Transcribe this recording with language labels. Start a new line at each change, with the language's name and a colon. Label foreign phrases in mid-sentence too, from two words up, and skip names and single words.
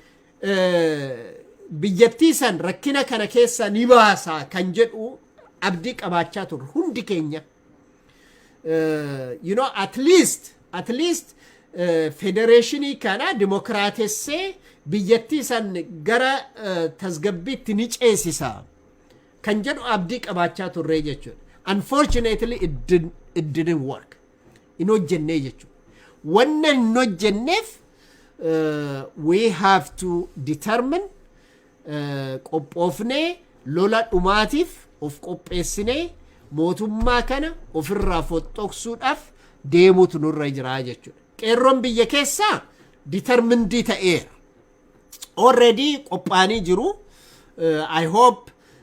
Oromo: biyyattii san rakkina kana keessa ni baasaa kan jedhu abdii qabaachaa ture hundi keenya
English: at least
Oromo: federeeshinii kana demokraatessee biyyattii san gara tasgabbiitti ni ceesisa kan jedhu abdii qabaachaa turre jechuudha
English: unfortunately it didn't work
Oromo: ino jenne jechuudha wanna no jenneef
English: we have to determine
Oromo: qophoofne lola dhumaatiif of qopheessinee mootummaa kana ofirraa foxxoqsuudhaaf deemuutu nurra jira jechuudha qeerroon biyya keessaa determined ta'eera already qophaanii jiru
English: I hope